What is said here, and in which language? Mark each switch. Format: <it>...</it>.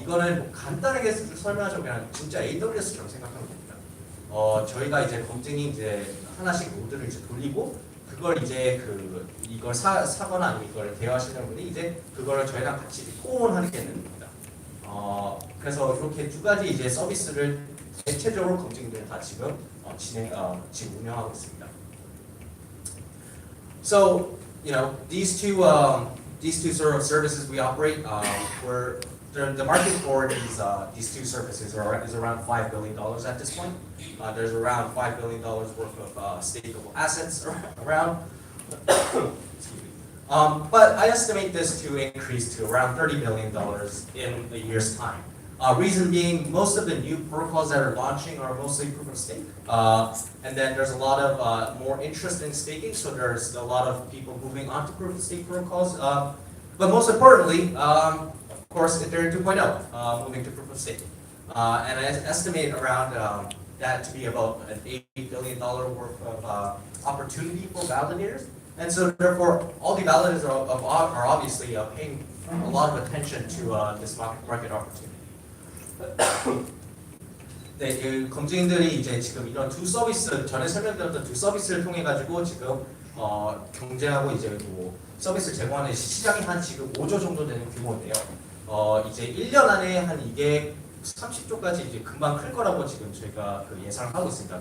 <ko>이거는 뭐 간단하게 설명하자면 진짜 AWS처럼 생각하는 겁니다. 저희가 이제 검증이 이제 하나씩 노드를 이제 돌리고 그걸 이제 이걸 사거나 아니면 이걸 대여하시는 분이 이제 그거를 저희랑 같이 포옹하게 되는 겁니다. 그래서 이렇게 두 가지 이제 서비스를 대체적으로 검증들은 다 지금 지금 운영하고 있습니다.</ko> <en>So these two sort of services we operate, the market for these two services is around $5 billion at this point. There's around $5 billion worth of stakeable assets around. Excuse me. But I estimate this to increase to around $30 billion in a year's time. Reason being, most of the new protocols that are launching are mostly proof of stake. And then there's a lot of more interest in staking, so there's a lot of people moving on to proof of stake protocols. But most importantly, of course, Ethereum 2.0 moving to proof of stake. And I estimate around that to be about an $8 billion worth of opportunity for validators. And so therefore, all the validators are obviously paying a lot of attention to this market opportunity.</en> <ko>네, 그 검증인들이 이제 지금 이런 두 서비스, 전에 설명드렸던 두 서비스를 통해 가지고 지금 경쟁하고 이제 뭐 서비스를 제공하는 시장이 한 지금 5조 정도 되는 규모인데요. 이제 1년 안에 한 이게 30조까지 이제 금방 클 거라고 지금 저희가 예상을 하고 있습니다.</ko>